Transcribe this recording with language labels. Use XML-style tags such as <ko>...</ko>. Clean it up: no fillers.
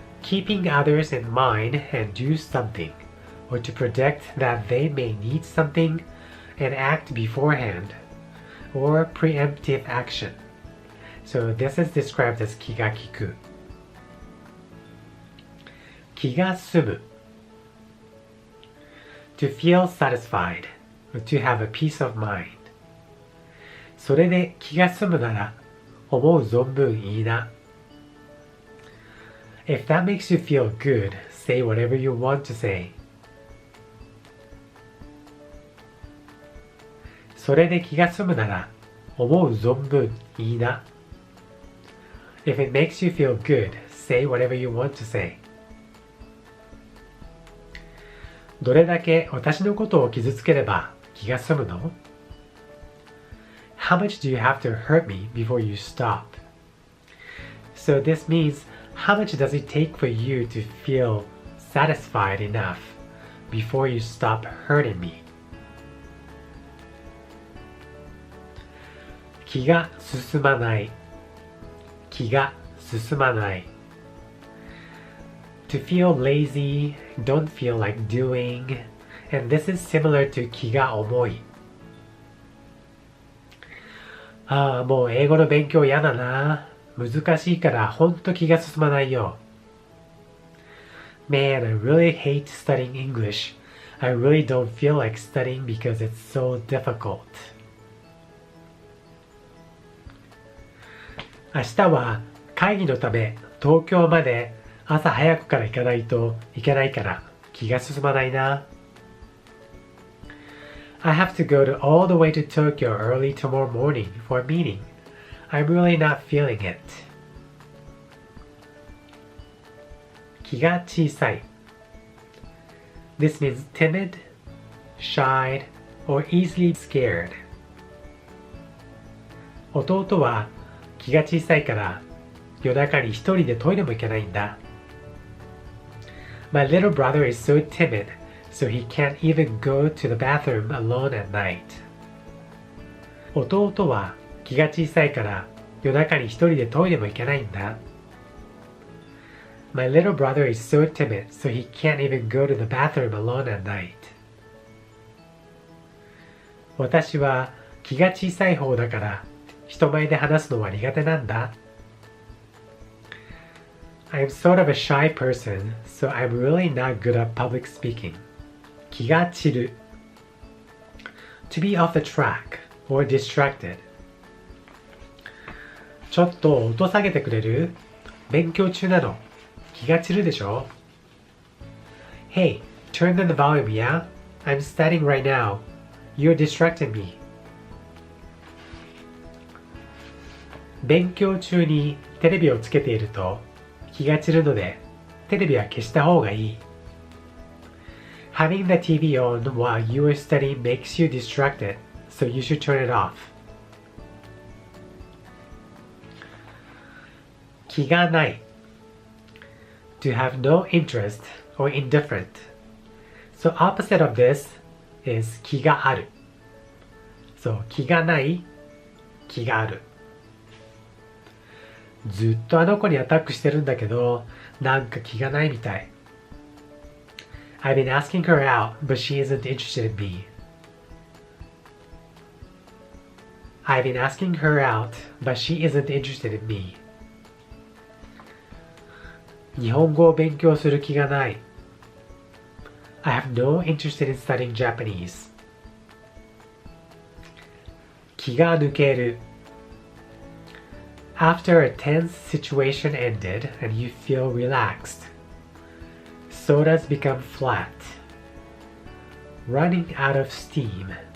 <en>keeping others in mind and do something, or to predict that they may need something and act beforehand, or preemptive action. So this is described as 気が利く。</en> <ja>気が済む。</ja> <en>To feel satisfied, or to have a peace of mind.</en> <ja>それで気が済むなら思う存分いいな。</ja> <en>If that makes you feel good, say whatever you want to say.</en> <ja>それで気が済むなら思う存分いいな。</ja> <en>If it makes you feel good, say whatever you want to say.</en> <ja>どれだけ私のことを傷つければ気が済むの？</ja> <en>How much do you have to hurt me before you stop? So this means, how much does it take for you to feel satisfied enough before you stop hurting me?</en> <ja>気が進まない。気が進まない。</ja> <en>To feel lazy, don't feel like doing, and this is similar to 気が重い。</en> <ja>ああ、もう英語の勉強嫌だな。難しいからほんと気が進まないよ。</ja> <en>Man, I really hate studying English. I really don't feel like studying because it's so difficult.</en> <ja>明日は会議のため東京まで朝早くから行かないといけないから気が進まないな。</ja> <en>I have to go all the way to Tokyo early tomorrow morning for a meeting. I'm really not feeling it.</en> <ja>気が小さい。</ja> <en>This means timid, shy, or easily scared.</en> <ja>弟は気が小さいから夜中に一人でトイレも行けないんだ。</ja> <en>My little brother is so timid, so he can't even go to the bathroom alone at night.</en> <ja>弟は気が小さいから夜中に一人でトイレも行けないんだ。</ja> <en>My little brother is so timid, so he can't even go to the bathroom alone at night.</en> <ja>私は気が小さい方だから人前で話すのは苦手なんだ。</ja> <en>I'm sort of a shy person, so I'm really not good at public speaking.</en> <ja>気が散る。</ja> <en>To be off the track or distracted.</en> <ja>ちょっと音下げてくれる？勉強中なの。気が散るでしょ？</ja> <en>Hey, turn down the volume, yeah? I'm studying right now. You're distracting me.</en> <ja>勉強中にテレビをつけていると気が散るのでテレビは消した方がいい。</ja> <en>Having the TV on while you are studying makes you distracted, so you should turn it off.</en> <ja>気がない。</ja> <en>To have no interest or indifferent. So opposite of this is 気がある。</en> <ja>So 気がない、気がある。ずっとあの子にアタックしてるんだけど、なんか気がないみたい。</ja> <en>I've been asking her out, but she isn't interested in me. I've been asking her out, but she isn't interested in me.</en> <ja>日本語を勉強する気がない。</ja> <en>I have no interest in studying Japanese.</en> <ja>気が抜ける。</ja> <en>After a tense situation ended and you feel relaxed, sodas become flat, running out of steam.</en>